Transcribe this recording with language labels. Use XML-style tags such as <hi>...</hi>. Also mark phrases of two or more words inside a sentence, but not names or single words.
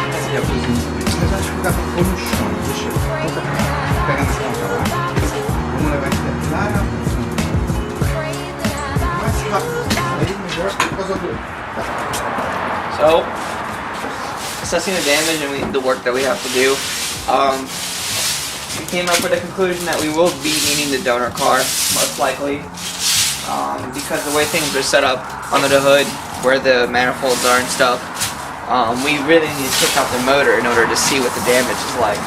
<tr>yapıyorsunuz. İçinde ben şu kadar konuşuyorum. Dışı.</tr> <pt>Pegando esse controle lá. Vamos levar esse detalhe. Mais rápido. Aí melhor por causa do.</pt> <en>So, assessing the damage and the work that we have to do, we came up with the conclusion that we will be needing the donor car, most likely, because the way things are set up under the hood, where the manifolds are and stuff, we really need to check out the motor in order to see what the damage is like.</en>